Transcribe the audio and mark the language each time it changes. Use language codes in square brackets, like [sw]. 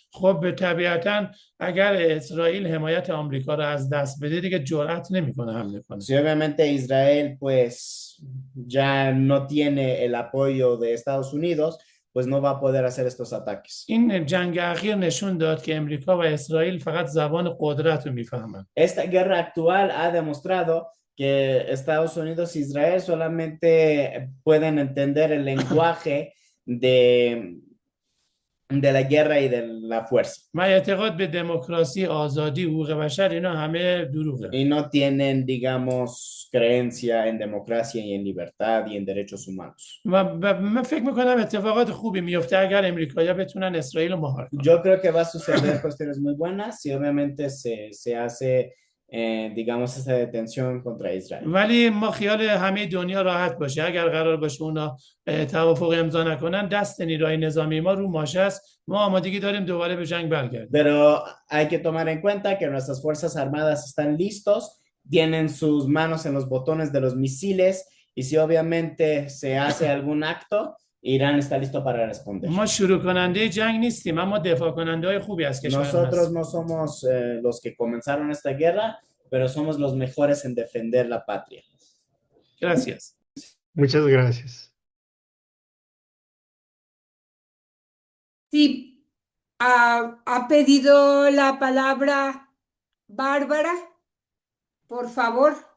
[fa] خب به طبیعتاً اگر اسرائیل حمایت آمریکا رو از دست بده دیگه جرأت نمیکنه حمله کنه. [es] Si obviamente Israel pues ya no tiene el apoyo de Estados Unidos, pues no va a poder hacer estos ataques. [fa] این جنگ اخیر نشون داد که امریکا و اسرائیل فقط زبان قدرت رو میفهمن. [es] Esta guerra actual ha demostrado que Estados Unidos e Israel solamente pueden entender el lenguaje de la guerra y de la fuerza. [fa] و اعتقاد به دموکراسی، آزادی، حقوق بشر اینا همه دروغه. [es] Y no tienen, digamos, creencia en democracia y en libertad y en derechos humanos. [fa] و من فکر میکنم اتفاقات خوبی میفته اگر امریکایی‌ها بتونن اسرائیل رو مهار کنن. [es] Yo creo que va a suceder cuestiones muy buenas y obviamente se hace digamos esa detención contra Israel. [fa] ولی ما خیال همه دنیا راحت باشه اگر قرار باشه اونا توافق امضا نکنن دست نیروهای نظامی ما رو ماشه است ما آمادگی داریم دوباره به جنگ برگردیم. [es] Pero hay que tomar en cuenta que nuestras fuerzas armadas están listos, tienen sus manos en los botones de los misiles y si obviamente se hace algún acto Irán está listo para responder. [fa] ما شروع کننده جنگ نیستیم اما دفاع کننده های خوبی از کشور [es] Nosotros no somos los que comenzaron esta guerra, pero somos los mejores en defender la patria. Gracias. Muchas gracias. Sí, ha pedido la palabra Bárbara, por favor.